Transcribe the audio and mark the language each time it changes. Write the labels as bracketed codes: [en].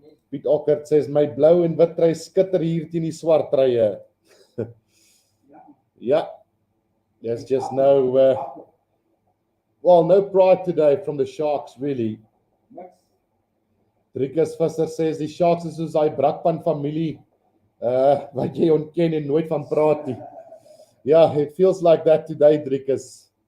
[af] Piet Ockert says, my blou en wit trui skitter hier teen die swart truie. [en] Yeah, there's just no pride today from the Sharks, really. [af] Driekus Visser says, die Sharks is soos hy Brakpan familie, wat jy ontken en nooit van praat nie. [en] Yeah, it feels like that today, Driekus.